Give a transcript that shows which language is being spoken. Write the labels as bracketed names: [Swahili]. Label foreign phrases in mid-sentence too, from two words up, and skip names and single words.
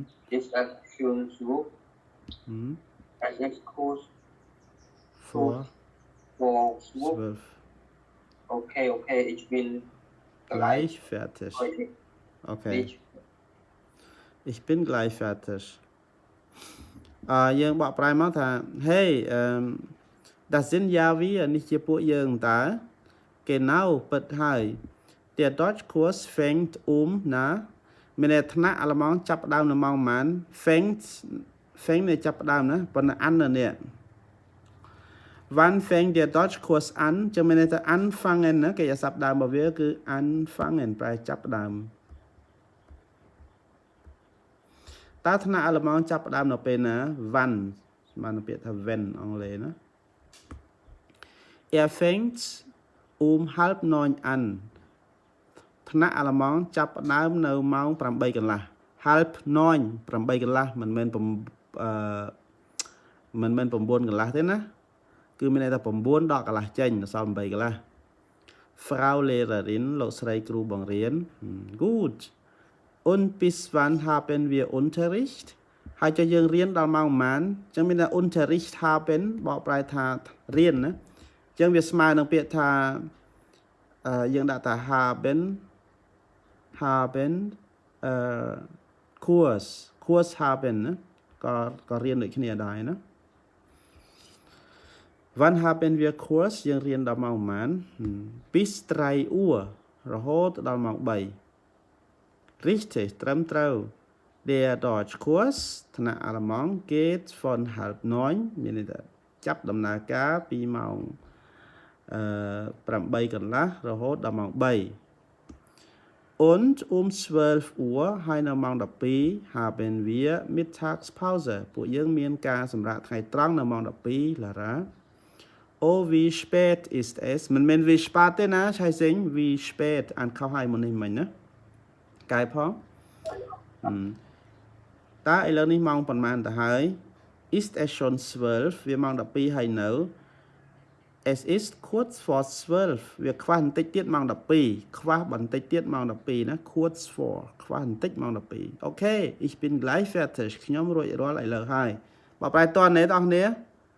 [German] Ist es schon 12? Hm. Es ist kurz Vor vor 12. 12. Okay, ich bin Gleich fertig. fertig. Okay. Ich bin gleich fertig. [Khmer] យើងបកប្រែមកថា [German] Hey das sind ja wir [Khmer] នេះជាពួកយើងតើ Genau ពិតហើយ [German] Der Deutschkurs fängt [Khmer] ណាមានន័យថ្នាក់អាល្លឺម៉ង់ចាប់ផ្ដើមនៅម៉ោងប៉ុន្មាន fängt នេះចាប់ផ្ដើមណាប៉ុន្តែ an នៅនេះ [German] Wann fängt der Deutschkurs an [Khmer] ចឹងមានន័យថា anfangen ណាគេអាស័ព្ទដើមរបស់វាគឺ anfangen ប្រែចាប់ផ្ដើម តើថ្នាក់អាល្លឺម៉ង់ចាប់ផ្ដើមនៅពេលណា Wann ស្មើនឹងពាក្យថា when អង់គ្លេសណា [German] fängt halb 9 an [Khmer] ថ្នាក់អាល្លឺម៉ង់ចាប់ផ្ដើមនៅម៉ោង 8 កន្លះ [German] halb 9 [Khmer] 8 កន្លះមិនមែន 9 កន្លះទេណាគឺមានន័យថា 9 ដល់កន្លះចេញដល់សល់ 8 កន្លះ [German] Frau Lehrerin [Khmer] លោកស្រីគ្រូបង្រៀន [German] Gut Und bis wann haben wir Unterricht [Khmer] ហើយចុះយើងរៀនដល់ម៉ោងប៉ុន្មានអញ្ចឹងមានថា [German] Unterricht haben [Khmer] បកប្រែថារៀនណាអញ្ចឹងវាស្មើនឹងពាក្យថាយើងដាក់ថា haben [German] Kurs haben [Khmer] ណាក៏រៀនដូចគ្នាដែរណា [German] Wann haben wir Kurs [Khmer] យើងរៀនដល់ម៉ោងប៉ុន្មាន [German] bis 3 Uhr [Khmer] រហូតដល់ម៉ោង 3 Richtig ត្រឹមត្រូវ [German] Der Deutschkurs [Khmer] ថ្នាក់អាល្លឺម៉ង់ [German] geht von halb 9 [Khmer] មានន័យថាចាប់ដំណើរការពីម៉ោង 8 កន្លះរហូតដល់ម៉ោង 3 [German] Und 12 Uhr [Khmer] ហើយនៅម៉ោង 12 [German] haben wir Mittagspause [Khmer] ពួកយើងមានការសម្រាកថ្ងៃត្រង់នៅម៉ោង 12 Lara [German] Oh wie spät ist es [Khmer] មិនមែន [German] wie spät [Khmer] ទេណាឆៃសិង [German] wie spät [Khmer] អានខុសហើយមុននេះមិញណាកែផង តើឥឡូវនេះម៉ោងប៉ុន្មានទៅហើយ [German] Ist es schon 12 [Khmer] វាម៉ោង 12 ហើយនៅ [German] Es ist kurz vor 12 [Khmer] វាខ្វះបន្តិចទៀតម៉ោង 12 ខ្វះបន្តិចទៀតម៉ោង 12 ណា [German] kurz vor [Khmer] ខ្វះបន្តិចម៉ោង 12 [German] Okay ich bin gleich fertig [Khmer] ខ្ញុំរួចរាល់ឥឡូវហើយបើប្រែតនទេបងប្អូន